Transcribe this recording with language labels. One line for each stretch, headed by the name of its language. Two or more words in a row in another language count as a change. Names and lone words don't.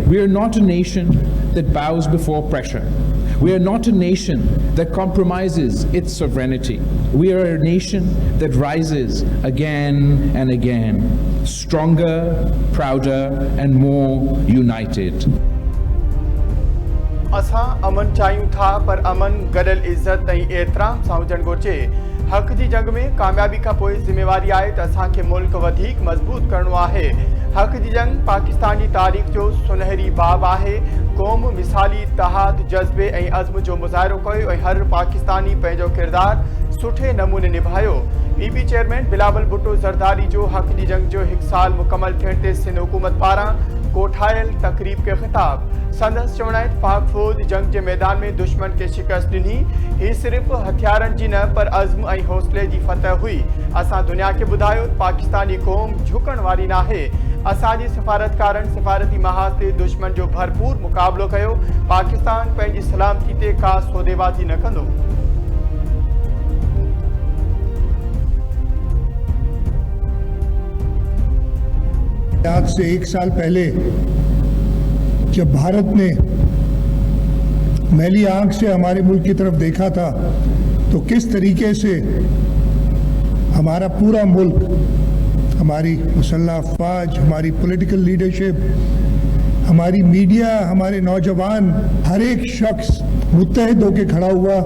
English: We are not a nation that bows before pressure. We are not a nation that compromises its sovereignty. We are a nation that rises again and again, stronger, prouder, and more united.
Sindhi: असां अमन चाहियूं था, पर अमन गॾियल इज़त ऐं एतिराम सां हुजणु घुरिजे। हक़ जी जंग में कामयाबी खां पोइ ज़िम्मेवारी आहे त असांखे मुल्क वधीक मज़बूत करणो आहे। हक़ जी जंग पाकिस्तान जी तारीख़ जो सुनहरी बाब आहे। क़ौम मिसाली इत्तेहाद, जज़्बे ऐं अज़्म जो मुज़ाहिरो कयो ऐं हर पाकिस्तानी पंहिंजो किरदारु सुठे नमूने निभायो। PB चेयरमैन बिलावल भुट्टो ज़रदारी जो हक़ जी जंग जो 1 साल मुकमल थियण ते सिंध हुकूमत पारां कोठायल तकरीब के खिताब। संदस चवणाइत पाक फौज जंग के मैदान में दुश्मन के शिकस्त ॾिनी। ही सिर्फ़ हथियारन जी न, पर अज़्म ऐं हौसले जी फतह हुई। असां दुनिया के ॿुधायो पाकिस्तानी क़ौम झुकण वारी नाहे। असांजी सिफारतकारनि सिफारती महाज़ ते दुश्मन जो भरपूर मुक़ाबिलो कयो। पाकिस्तान पंहिंजी सलामती ते का सौदेबाज़ी न कंदो।
Urdu: آج سے 1 سال پہلے جب بھارت نے میلی آنکھ سے ہمارے ملک کی طرف دیکھا تھا، تو کس طریقے سے ہمارا پورا ملک، ہماری مسلح افواج، ہماری
English: political leadership,
Urdu: ہماری میڈیا، ہمارے نوجوان، ہر ایک شخص متحد ہو کر کھڑا ہوا.